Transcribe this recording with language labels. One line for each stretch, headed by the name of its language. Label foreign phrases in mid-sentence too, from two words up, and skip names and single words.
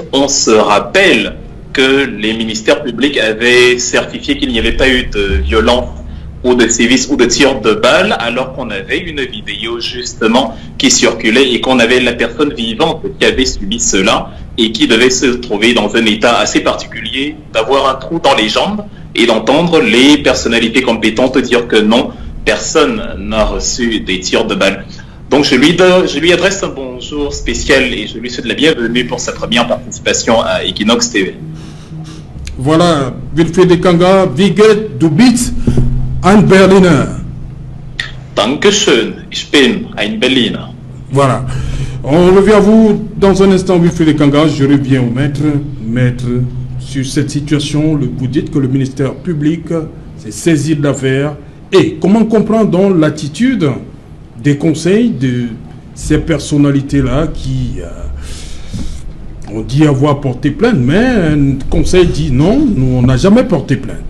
French: On se rappelle que les ministères publics avaient certifié qu'il n'y avait pas eu de violence ou de sévices ou de tirs de balles alors qu'on avait une vidéo justement qui circulait et qu'on avait la personne vivante qui avait subi cela et qui devait se trouver dans un état assez particulier, d'avoir un trou dans les jambes et d'entendre les personnalités compétentes dire que non, personne n'a reçu des tirs de balles. Donc je lui adresse un bonjour spécial et je lui souhaite la bienvenue pour sa première participation à Equinox TV. Voilà, Wilfried Kanga,
German: wie geht du bist ein Berliner? Dankeschön, ich bin ein Berliner.
French: Voilà. On revient à vous dans un instant, Wilfried Kanga. Je reviens au maître. Maître, sur cette situation, vous dites que le ministère public s'est saisi de l'affaire. Et comment comprendre donc l'attitude des conseils de ces personnalités-là qui ont dit avoir porté plainte, mais un conseil dit non, nous on n'a jamais porté plainte.